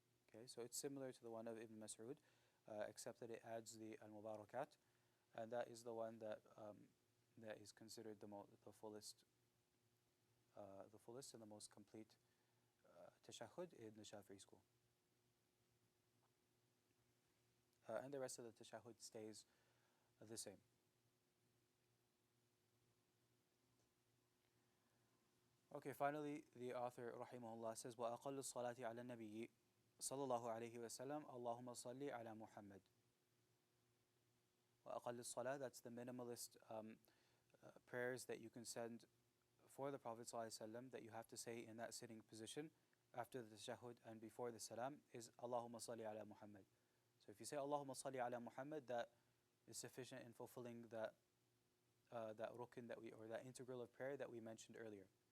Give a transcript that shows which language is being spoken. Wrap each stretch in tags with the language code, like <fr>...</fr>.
<en>Okay, so it's similar to the one of Ibn Mas'ud, except that it adds the al-mubarakat, and that is the one that is considered the fullest and the most complete tashahhud in the Shafi'i school. And the rest of the tashahhud stays the same. Okay, finally, the author, rahimahullah, says,</en> <ar>وَأَقَلُّ الصَّلَاةِ عَلَى النَّبِيِّ صلى الله عليه وسلم اللهم صل على محمد. وأقل الصلاة,</ar> <en>that's the minimalist prayers that you can send for the Prophet ﷺ, that you have to say in that sitting position after the tashahhud and before the salam, is</en> <ar>Allahumma salli ala Muhammad.</ar> <en>So if you say</en> <ar>Allahumma salli ala Muhammad,</ar> <en>that is sufficient in fulfilling that rukn or that integral of prayer that we mentioned earlier.</en>